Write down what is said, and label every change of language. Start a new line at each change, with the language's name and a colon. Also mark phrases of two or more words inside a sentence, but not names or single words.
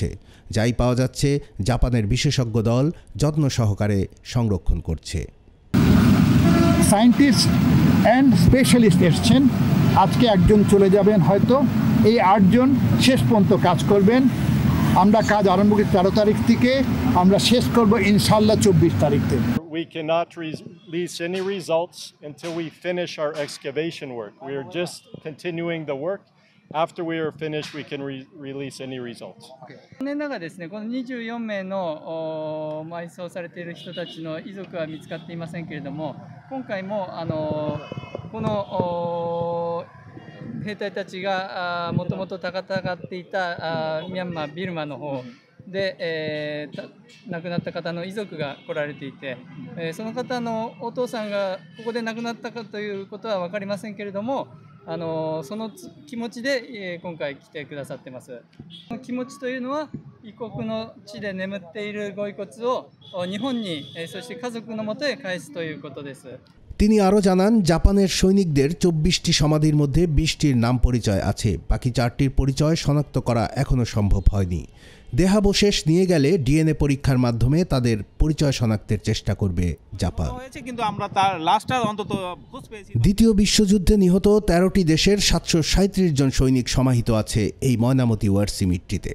Bangla: যাই পাওয়া যাচ্ছে জাপানের বিশেষজ্ঞ দল যত্ন সহকারে সংরক্ষণ করছে।
English: scientist and specialist
Bangla: এসছেন, আজকে একজন চলে যাবেন হয়তো। এই ৮ জন শেষ পর্যন্ত কাজ করবেন। আমরা কাজ আরম্ভ করি ১৩ তারিখ থেকে, আমরা শেষ করব ইনশাআল্লাহ ২৪ তারিখ থেকে।
English: We cannot release any results until we finish our excavation work. We are just continuing the work. After we are finished, we can release any results.
Japanese: 残念ながらですね、この24名の埋葬されている人たちの遺族は見つかっていませんけれども、今回もこの兵隊たちがもともと戦っていたミャンマー、ビルマの方で、亡くなった方の遺族が来られていて、その方のお父さんがここで亡くなったかということは分かりませんけれども、その気持ちで今回来てくださってます。その気持ちというのは、異国の地で眠っているご遺骨を日本に、そして家族のもとへ返すということです。
Bangla: তিনি আরও জানান, জাপানের সৈনিকদের ২৪টি সমাধির মধ্যে ২০টির নাম পরিচয় আছে। বাকি 4টির পরিচয় শনাক্ত করা এখনও সম্ভব হয়নি। দেহাবশেষ নিয়ে গেলে ডিএনএ পরীক্ষার মাধ্যমে তাদের পরিচয় শনাক্তের চেষ্টা করবে জাপান। দ্বিতীয় বিশ্বযুদ্ধে নিহত ১৩টি দেশের ৭৩৭ জন সৈনিক সমাহিত আছে এই ময়নামতি ওয়ার সিমেট্রিতে।